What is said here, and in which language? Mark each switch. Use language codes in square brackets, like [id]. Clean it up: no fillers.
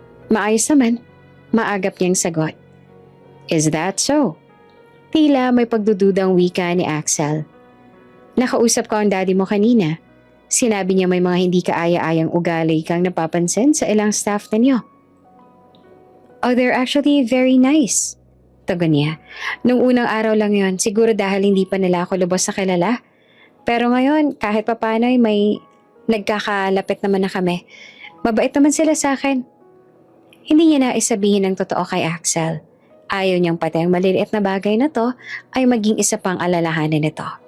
[tl] Maayos naman, maagap niyang sagot. [en] Is that so? [tl] Tila may pagdududang wika ni Axel. Nakausap ko ang daddy mo kanina. Sinabi niya may mga hindi kaaya-ayang ugali kang napapansin sa ilang staff ninyo. [en] Oh, they're actually very nice. [tl] Tugon niya. Nung unang araw lang yon, siguro dahil hindi pa nila ako lubos sa kilala. Pero ngayon, kahit papano ay may nagkakalapit naman na kami. Mabait naman sila sa akin. Hindi niya naisabihin ng totoo kay Axel. Ayaw niyang pati ang maliliit na bagay na to ay maging isa pang alalahanin nito.